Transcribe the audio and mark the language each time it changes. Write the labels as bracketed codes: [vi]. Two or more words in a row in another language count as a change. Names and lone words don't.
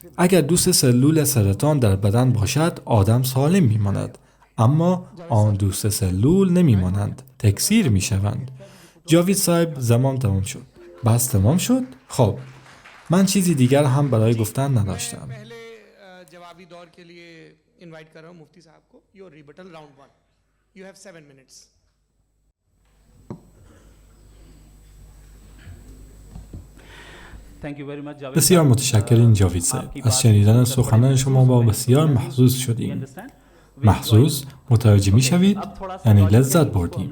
[fa] اگر 2 سلول سرطان در بدن باشد آدم سالم می ماند. اما آن 2 سلول نمی مانند. تکثیر می شوند. جاوید صاحب زمان تمام شد. بس تمام شد؟ خب من چیزی دیگر هم برای گفتن نداشتم. [hi] जवाबी दौर के लिए इनवाइट कर रहा हूं मुफ्ती साहब को [en] your rebuttal round 1 you have 7 minutes [fa] بسیار متشکریم جاوید صاحب. از شنیدن سخنان شما با بسیار محظوظ شدیم. محظوظ متوجه می شوید؟ یعنی لذت بردیم.